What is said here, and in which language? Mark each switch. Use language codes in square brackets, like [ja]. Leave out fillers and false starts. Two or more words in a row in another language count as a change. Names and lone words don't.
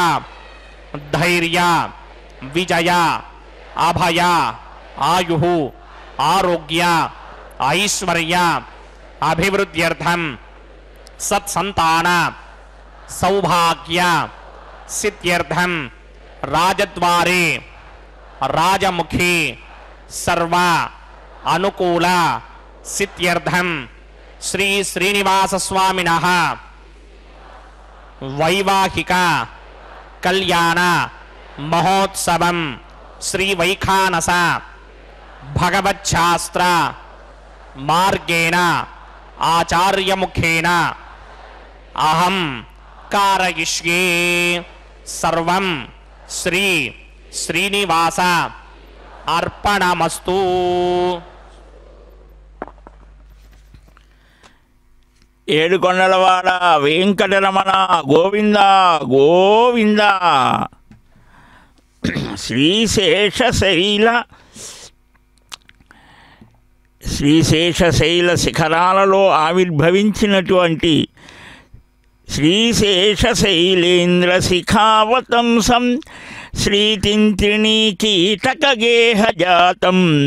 [sa] ధైర్య విజయ అభయ ఆయుః ఆరోగ్య ఐశ్వర్య అభివృద్ధ్యర్థం సత్సంతాన సౌభాగ్య సిద్ధ్యర్థం రాజద్వారే రాజముఖి सर्व अनुकूल सिद्ध्यर्थं श्री श्रीनिवास स्वामिनः वैवाहिक कल्याण महोत्सवं श्री वैखानस भगवच्छास्त्र मार्गेण आचार्यमुखेन अहं कारयिष्ये सर्वं श्री श्रीनिवास अर्पणमस्तु. [te] ఏడుకొండలవాడ వెంకటరమణ గోవింద గోవింద. [sa] శ్రీశేషశైల [te] శిఖరాలలో ఆవిర్భవించినటువంటి [sa] శ్రీశేషశైలేంద్ర శిఖావతంసం శ్రీతింత్రిణీకీటకగేహజాతం